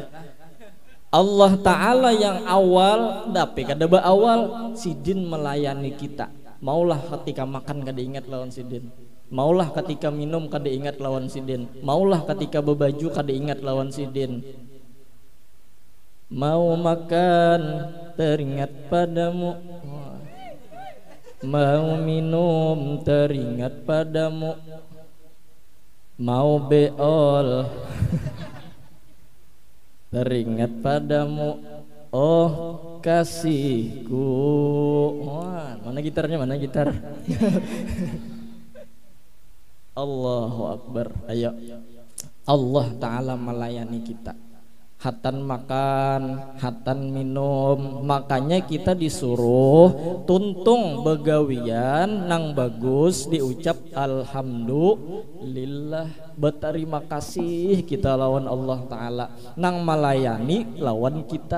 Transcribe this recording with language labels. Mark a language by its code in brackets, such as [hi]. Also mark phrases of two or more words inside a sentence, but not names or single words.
[bjn] Allah Ta'ala yang awal, tapi kada awal sidin melayani kita. Maulah ketika makan kada ingat lawan sidin, maulah ketika minum kada ingat lawan sidin, maulah ketika bebaju kada ingat lawan sidin. [id] Mau makan teringat padamu, mau minum teringat padamu, mau beol teringat padamu, oh kasihku. Mana gitarnya, mana gitar? [ar] الله أكبر. [id] Ayo, Allah Ta'ala melayani kita. [bjn] Hatan makan, hatan minum. Makanya kita disuruh tuntung begawian nang bagus, diucap alhamdulillah, berterima kasih kita lawan Allah Ta'ala nang melayani lawan kita.